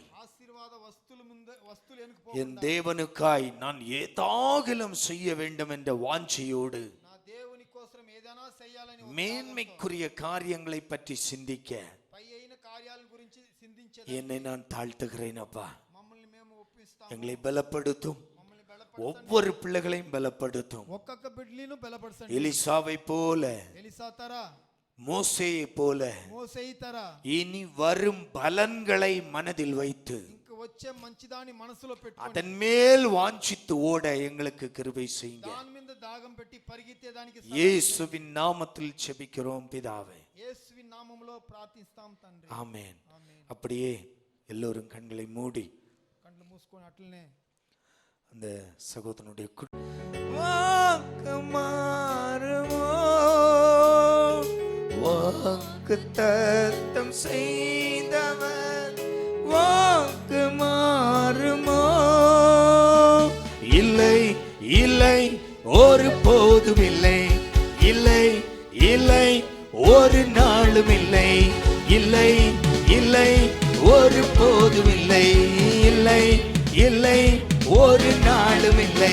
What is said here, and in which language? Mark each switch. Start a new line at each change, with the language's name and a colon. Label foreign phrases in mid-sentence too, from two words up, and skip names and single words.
Telugu: ఆశీర్వాద వస్తువుల ముందు వస్తువులు వెనుక
Tamil: என்
Telugu: పోకుండా
Tamil: தேவனுக்காய் நான் ஏதாகிலும் செய்ய வேண்டும் என்ற வாஞ்சையோடு
Telugu: నా దేవుని కోసం ఏదైనా చేయాలని ఒక
Tamil: மேன்மைக்குரிய காரியங்களை பற்றி சிந்திக்க
Telugu: పై అయిన కార్యాల గురించి చింతించే
Tamil: என்னை நான் தாழ்த்துகிறேன் அப்பா.
Telugu: మమ్మల్ని మేము ఒప్పిస్తాము.
Tamil: எங்களை பலப்படுத்தும்.
Telugu: మమ్మల్ని బలపరచండి.
Tamil: ஒவ்வொரு பிள்ளைகளையும் பலப்படுத்தும்.
Telugu: ఒక్కొక్క బిడ్డలను బలపరచండి.
Tamil: எலிசாவை போல,
Telugu: ఎలీసా తరా,
Tamil: மோசேயை போல
Telugu: మోసేయి తరా
Tamil: இனி வரும் பலன்களை மனதில் வைத்து
Telugu: ఇంక వచ్చే మంచిదాన్ని మనసులో పెట్టుకొని
Tamil: அதன் மேல் வாஞ்சித்து ஓட எங்களுக்கு கிருபை செய்யுங்க.
Telugu: దాని మీద దాగం పెట్టి పరిగెత్తే దానికి
Tamil: இயேசுவின் நாமத்தில் ஜெபிக்கிறோம் பிதாவே.
Telugu: యేసువి నామములో ప్రార్థిస్తాం తండ్రి.
Tamil: ஆமென்.
Telugu: ఆమేన్.
Tamil: அப்படியே எல்லோரும் கண்களை மூடி
Telugu: కళ్ళు మూసుకొని అట్లనే
Tamil: அந்த சகோதரனுடைய வாக்குத்தத்தம் செய்தவர் வாக்கு மாறுமோ? இல்லை இல்லை ஒரு போதும் இல்லை, இல்லை இல்லை ஒரு நாளும் இல்லை, இல்லை இல்லை ஒரு போதும் இல்லை, இல்லை இல்லை ஒரு நாளும் இல்லை.